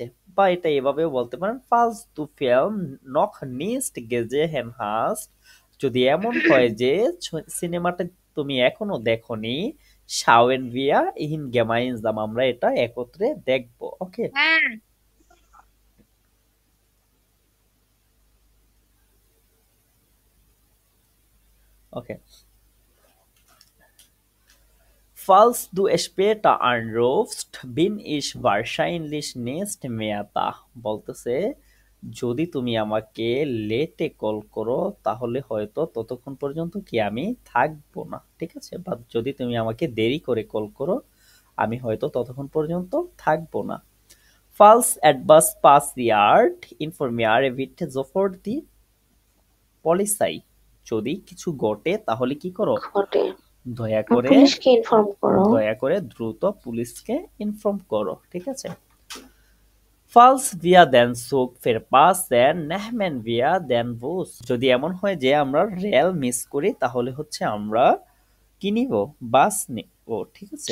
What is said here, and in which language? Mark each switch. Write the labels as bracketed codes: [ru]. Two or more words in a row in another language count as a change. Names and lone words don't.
[bn] বা এটা এভাবেও বলতে পারেন, [de] Falls du Film noch nicht gesehen hast, [bn] যদি এমন হয় যে সিনেমাটা তুমি এখনো দেখোনি, [de] schauen wir ihn gemeinsam, [bn] আমরা এটা একত্রে দেখব, ওকে। ওকে। [de] Falls du später anrufst, bin ich wahrscheinlich nicht mehr da, [bn] বলতেছে যদি তুমি আমাকে লেটে কল করো তাহলে হয়তো ততক্ষণ পর্যন্ত কি আমি থাকবো না, ঠিক আছে। বা যদি তুমি আমাকে দেরি করে কল করো, আমি হয়তো ততক্ষণ পর্যন্ত থাকবো না। [de] Falls etwas passiert, informiere bitte sofort die Polizei, [bn] যদি কিছু ঘটে তাহলে কি করো, ঘটে, দয়া করে পুলিশকে ইনফর্ম করো। দয়া করে দ্রুত পুলিশকে ইনফর্ম করো, ঠিক আছে। [de] Falls wir den Zug verpassen nehmen wir den Bus, [bn] যদি এমন হয় যে আমরা রেল মিস করি তাহলে হচ্ছে আমরা কি নিব, বাস নিব, ঠিক আছে।